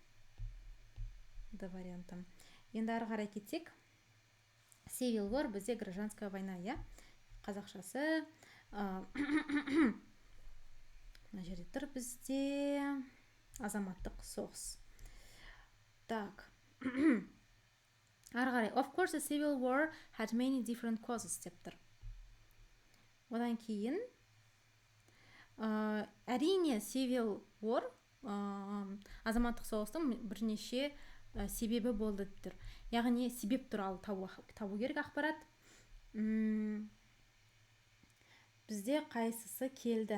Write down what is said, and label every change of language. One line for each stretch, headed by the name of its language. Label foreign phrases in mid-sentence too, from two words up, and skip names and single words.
Kazakh: D варианты. Енді ары қарай кетсек. Civil War бізде
Russian: гражданская война,
Kazakh: е? Қазақшасы. Мына жерде тұр бізде азаматтық соғыс. Так. Ары қарай.
English: Of course, the Civil War had many different causes
Kazakh: деп тұр. Одан кейін әрине Civil War азаматтық соғыстың бірнеше себебі болды деп тұр. Яғни себеп туралы табу керек ақпарат. Бізде қайсысы келді?